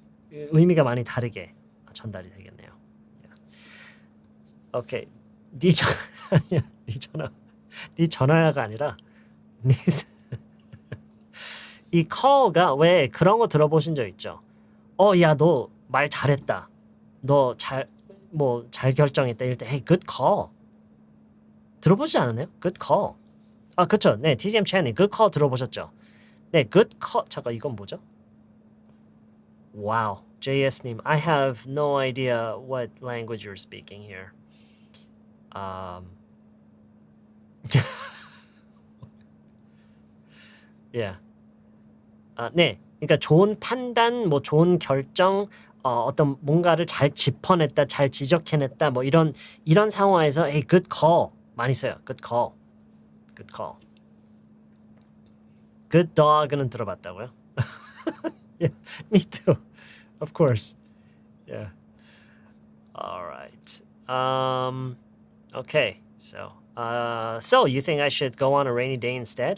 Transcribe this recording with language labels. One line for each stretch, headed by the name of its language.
Korean: 의미가 많이 다르게 전달이 되겠네요. Yeah. 오케이. 네 전화야가 아니라 이 call가 왜 그런 거 들어보신 적 있죠? 야, 너 말 잘했다. 너 잘 결정했다. 이럴 때 hey, good call. 들어보지 않았나요? good call. 그쵸. 네, TCM 채널 good call 들어보셨죠? 네, good call. 잠깐, 이건 뭐죠? Wow.
English: JS님, I have no idea what language you're speaking here.
Korean: Yeah. 네. 그러니까 좋은 판단, 좋은 결정, 어떤 뭔가를 잘 짚어냈다, 잘 지적해냈다, 이런 상황에서 hey, good call 많이 써요.
English: Good call. Good call.
Korean: Good dog는 들어봤다고요?
English: Yeah, me too. Of course. Yeah. All right. Okay. So you think I should go on a rainy day instead?